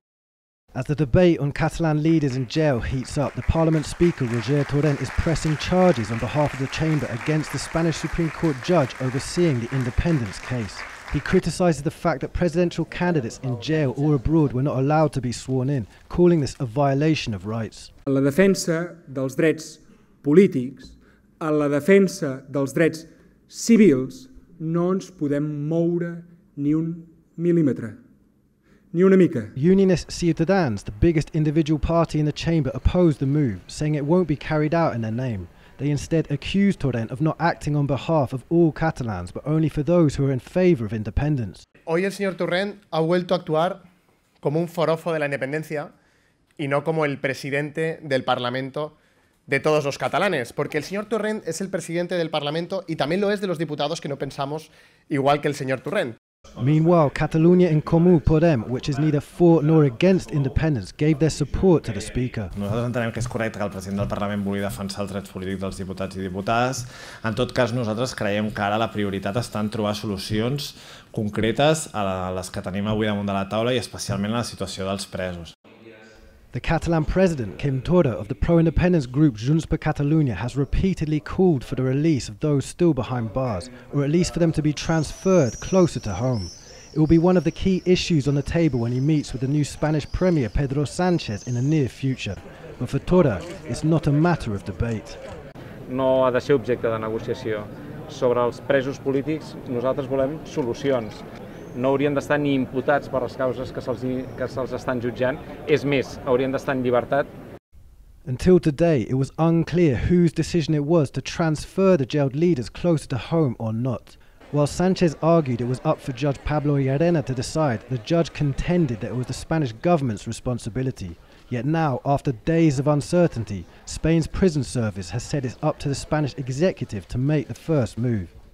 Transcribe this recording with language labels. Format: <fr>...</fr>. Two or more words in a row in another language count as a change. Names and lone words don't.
<en>As the debate on Catalan leaders in jail heats up, the Parliament Speaker, Roger Torrent, is pressing charges on behalf of the Chamber against the Spanish Supreme Court judge overseeing the independence case. He criticises the fact that presidential candidates in jail or abroad were not allowed to be sworn in, calling this a violation of rights.</en> <ca>A la defensa dels drets polítics, a la defensa dels drets civils, no ens podem moure ni un mil·límetre. Ni una mica.</ca> <en>Unionist Ciutadans, the biggest individual party in the chamber, opposed the move, saying it won't be carried out in their name. They instead accused Torrent of not acting on behalf of all Catalans, but only for those who are in favour of independence.</en> <es>Hoy el señor Torrent ha vuelto a actuar como un forofo de la independencia y no como el presidente del Parlamento de todos los catalanes, porque el señor Torrent es el presidente del Parlamento y también lo es de los diputados que no pensamos igual que el señor Torrent.</es> <en>Meanwhile, Catalunya en Comú Podem, which is neither for nor against independence, gave their support to the Speaker.</en> <ca>Nosaltres entenem que és correcte que el president del Parlament vulgui defensar els drets polítics dels diputats i diputades. En tot cas, nosaltres creiem que ara la prioritat està en trobar solucions concretes a les que tenim avui damunt de la taula i especialment a la situació dels presos.</ca> <en>The Catalan president, Quim Torra, of the pro-independence group Junts per Catalunya, has repeatedly called for the release of those still behind bars, or at least for them to be transferred closer to home. It will be one of the key issues on the table when he meets with the new Spanish Premier Pedro Sánchez in the near future. But for Torra, it's not a matter of debate.</en> <ca>No ha de ser objecte de negociació. Sobre els presos polítics, nosaltres volem solucions. No haurien d'estar ni imputats per les causes que se'ls estan jutjant. És més, haurien d'estar en llibertat.</ca> <en>Until today, it was unclear whose decision it was to transfer the jailed leaders closer to home or not. While Sanchez argued it was up for Judge Pablo Llarena to decide, the judge contended that it was the Spanish government's responsibility. Yet now, after days of uncertainty, Spain's prison service has said it's up to the Spanish executive to make the first move.</en>